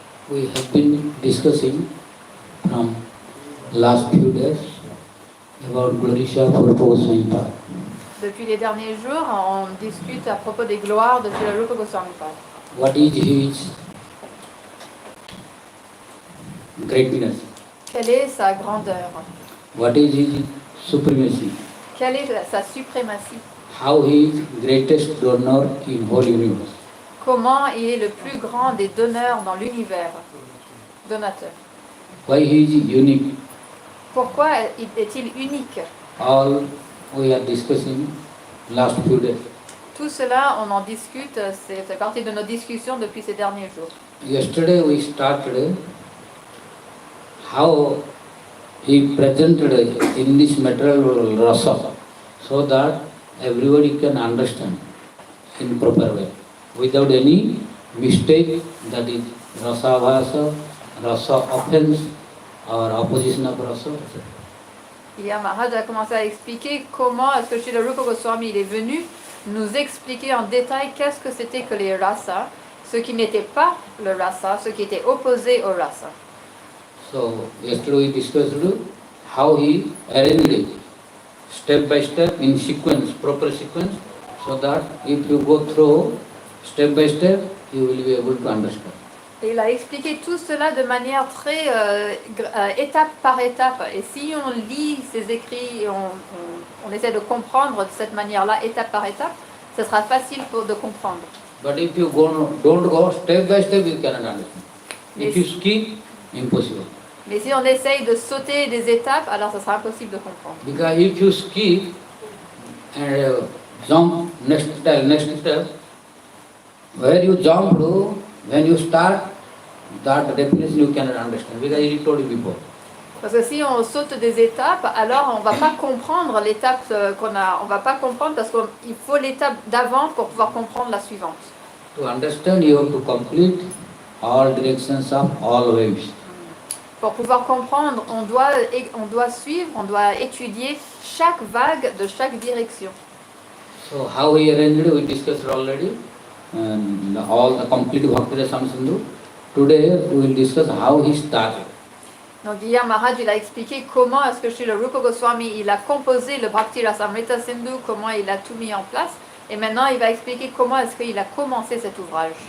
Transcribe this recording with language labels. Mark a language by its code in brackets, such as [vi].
[en] We have been discussing from last few days about Gloria Purpo Sahipa. [fr] Depuis les derniers jours, on discute à propos des gloires de Srila Rupa Goswami Pad. [en] What is his greatness? [fr] Quelle est sa grandeur? [en] What is his supremacy? [fr] Quelle est sa suprématie? [en] How he is greatest donor in whole universe? [fr] Comment il est le plus grand des donneurs dans l'univers? Donateur. [en] Why he is unique? [fr] Pourquoi est-il unique? [en] All we are discussing last few days. [fr] Tout cela, on en discute, c'est fait partie de nos discussions depuis ces derniers jours. [en] Yesterday we started how he presented in this material world rasa, so that everybody can understand in proper way, without any mistake, that is rasa bhasa, rasa offense or opposition of rasa. [fr] Hier, Maharaj a commencé à expliquer comment est-ce que Srila Rupa Goswami il est venu nous expliquer en détail qu'est-ce que c'était que les rasa, ce qui n'était pas le rasa, ce qui était opposé au rasa. [en] So yesterday we discussed how he arranged it step by step in sequence, proper sequence, so that if you go through step by step, you will be able to understand. [fr] Et il a expliqué tout cela de manière très étape par étape. Et si on lit ses écrits et on essaie de comprendre de cette manière-là, étape par étape, ce sera facile de comprendre. [en] But if you don't go step by step, you cannot understand. If you skip, impossible. [fr] Mais si on essaye de sauter des étapes, alors ce sera impossible de comprendre. [en] Because if you skip and jump next step, where you jump to, when you start, that definition you cannot understand, because I told you before. [fr] Parce que si on saute des étapes, alors on ne va pas comprendre l'étape qu'on a. On va pas comprendre parce qu'il faut l'étape d'avant pour pouvoir comprendre la suivante. [en] To understand, you have to complete all directions of all waves. [fr] Pour pouvoir comprendre, on doit suivre, on doit étudier chaque vague de chaque direction. [en] So how he arranged it, we discussed already, and all the complete Bhakti Rasamsindhu. Today we will discuss how he started. [fr] Donc hier Maharaj il a expliqué comment est-ce que Srila Rupa Goswami il a composé le Bhakti Rasamrita Sindhu, comment il a tout mis en place, et maintenant il va expliquer comment est-ce qu'il a commencé cet ouvrage.